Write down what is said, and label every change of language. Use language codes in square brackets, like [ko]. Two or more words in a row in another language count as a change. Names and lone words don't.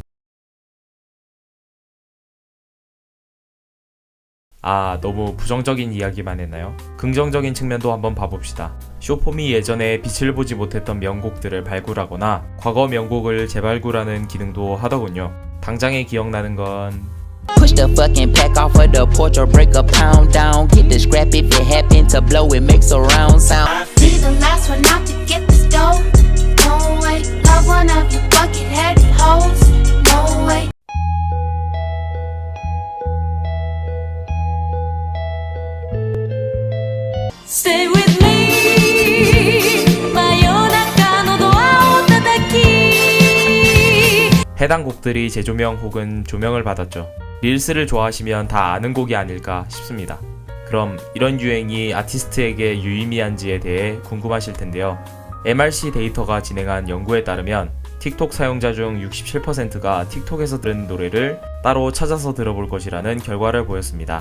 [ko] 너무 부정적인 이야기만 했나요? 긍정적인 측면도 한번 봐봅시다. 숏폼이 예전에 빛을 보지 못했던 명곡들을 발굴하거나 과거 명곡을 재발굴하는 기능도 하더군요. 당장에 기억나는 건 [en] Push the fucking pack off of the porch or break a pound down. Get the scrap if it happen to blow, it makes a round sound. Be the last one out to get this dough. No way. Love one of you bucket-headed hoes. No way. Stay with me. [ja] 真夜中のドアを叩き. [ko] 해당 곡들이 재조명 혹은 조명을 받았죠. 릴스를 좋아하시면 다 아는 곡이 아닐까 싶습니다. 그럼 이런 유행이 아티스트에게 유의미한지에 대해 궁금하실 텐데요. MRC 데이터가 진행한 연구에 따르면 틱톡 사용자 중 67%가 틱톡에서 들은 노래를 따로 찾아서 들어볼 것이라는 결과를 보였습니다.